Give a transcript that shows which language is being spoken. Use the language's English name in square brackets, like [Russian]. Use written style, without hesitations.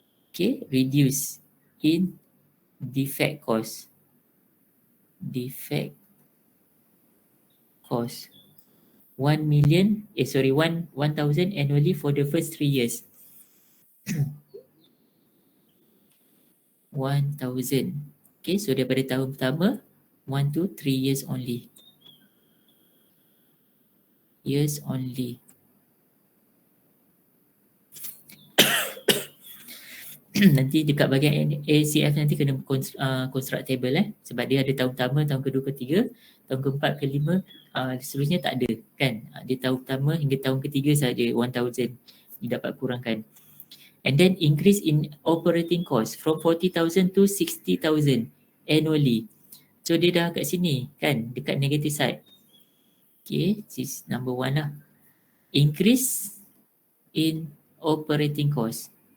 [English] Okay, reduce in defect cost. Defect cost. 1 million, 1,000 annually for the first 3 years. 1,000. Okay, so [Malay] daripada tahun pertama, [English] 1 to 3 years only. Years only. [Malay] Nanti dekat bahagian ACF nanti kena construct table sebab dia ada tahun pertama, tahun kedua, ketiga, tahun keempat, kelima, seterusnya tak ada kan. Dia tahun pertama hingga tahun ketiga saja 1,000 didapat kurangkan. [English] And then increase in operating cost from 40,000 to 60,000 annually. So [Malay] dia dah kat sini kan, dekat [English] negative side. Okay, this is number one lah. Increase in operating cost.